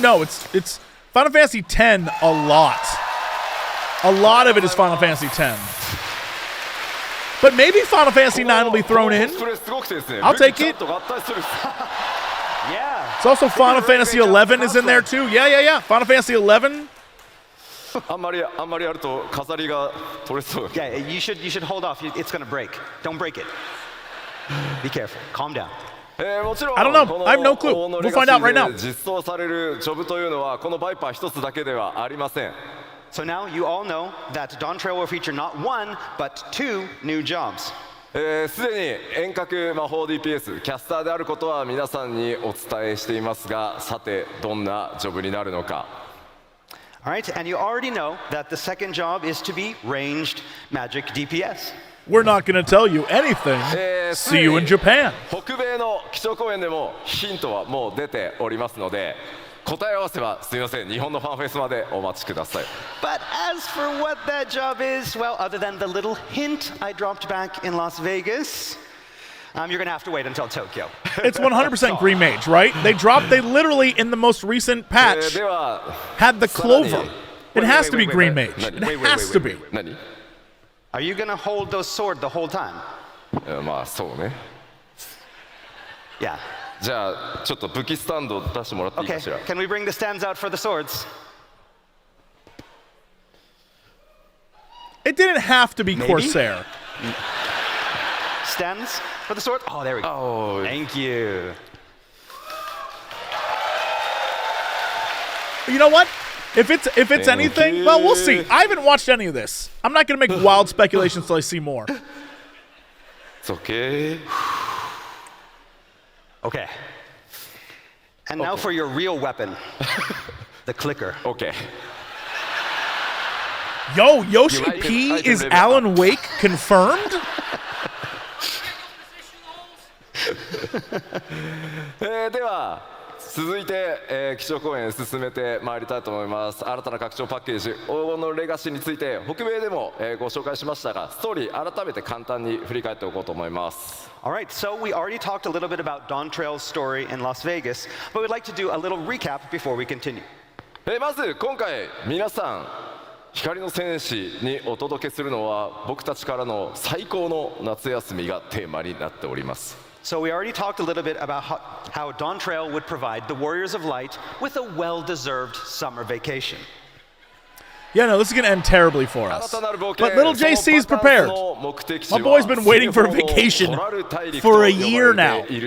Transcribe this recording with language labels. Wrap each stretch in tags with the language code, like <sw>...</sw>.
<en>No, it's Final Fantasy X a lot. A lot of it is Final Fantasy X. But maybe Final Fantasy IX will be thrown in. I'll take it. Yeah. It's also Final Fantasy XI is in there too. Yeah. Final Fantasy XI.</en> <ja>あんまりやると飾りが取れそう。</ja> <en>Yeah, you should hold off. It's gonna break. Don't break it. Be careful. Calm down.</en> <ja>もちろん</ja> <en>I don't know. I have no clue. We'll find out right now.</en> <ja>実装されるジョブというのはこのバイパー一つだけではありません。</ja> <en>So now you all know that Dawn Trail will feature not one, but 2 new jobs.</en> <ja>すでに遠隔魔法 DPS キャスターであることは皆さんにお伝えしていますが、さてどんなジョブになるのか。</ja> <en>All right, and you already know that the second job is to be ranged magic DPS. We're not going to tell you anything. See you in Japan.</en> <ja>北米の基調講演でもヒントはもう出ておりますので、答え合わせはすみません、日本のファンフェスまでお待ちください。</ja> <en>But as for what that job is, well, other than the little hint I dropped back in Las Vegas, you're going to have to wait until Tokyo. It's 100% Green Mage, right? They literally, in the most recent patch, had the clover. It has to be Green Mage. It has to be.</en> <ja>何？</ja> <en>Are you going to hold those sword the whole time?</en> <ja>まあそうね。</ja> <en>Yeah.</en> <ja>じゃあちょっと武器スタンド出してもらっていい</ja> <en>Okay,</en> <ja>かしら。</ja> <en>can we bring the stands out for the swords? It didn't have to be Corsair. Stands for the sword? Oh, there we go. Oh. Thank you. You know what? If it's anything, well, we'll see. I haven't watched any of this. I'm not going to make wild speculations until I see more. It's okay. Okay. And now for your real weapon, the clicker. Okay. Yo, Yoshi I P can is live it Alan up. Wake confirmed?</en> <ja>では続いて、基調講演進めてまいりたいと思います。新たな拡張パッケージ黄金のレガシーについて北米でも、ご紹介しましたが、ストーリー改めて簡単に振り返っておこうと思います。</ja> <en>All right, so we already talked a little bit about Dawn Trail's story in Las Vegas, but we'd like to do a little recap before we continue.</en> <ja>まず今回皆さん光の戦士にお届けするのは僕たちからの最高の夏休みがテーマになっております。</ja> <en>So we already talked a little bit about how Dawn Trail would provide the Warriors of Light with a well-deserved summer vacation. Yeah, no, this is going to end terribly for us. But little JC's prepared. My boy's been waiting for a vacation for a year now.</en>